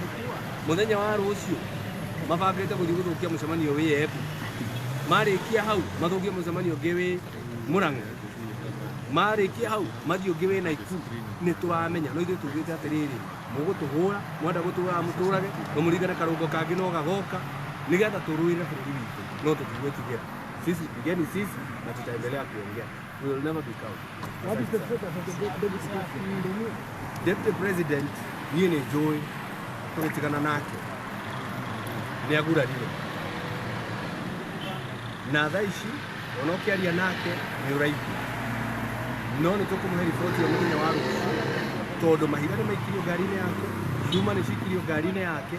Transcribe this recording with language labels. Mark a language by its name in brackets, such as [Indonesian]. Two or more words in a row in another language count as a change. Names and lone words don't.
[Kikuyu] Mũthenya wa rũciũ mabangĩte gũthiĩ gũthũkia mũcemanio wĩ Embu, marĩkia hau mathũkie mũcemanio ũngĩ wĩ Mũrang'a, marĩkia hau mathiĩ ũngĩ wĩ Naikuru. Nĩ tũramenya no ithuĩ tugĩte atĩrĩrĩ mũgũtũhũra mwenda gũtũhũra mũtũrage no mũringane karũngo kangĩ no gagoka nĩgetha tũrũĩre bũrũri witũ no tũtigwĩtigĩra. [Swahili] Sisi pigeni sisi na tutaendelea kuongea. [English] We will never be cowed. What is the status of the deputy president? Deputy president [Kikuyu] niĩ nĩ njũĩ tũgĩtigana nake nĩ agurarire na thaa ici ona ũkĩaria nake nĩ ũraigua no nĩ tũkũmũhe riboti ya mũthenya wa rũciũ tondũ mahiga nĩ maikirio ngari-inĩ yake, nduma nĩ cikirio ngari-inĩ yake.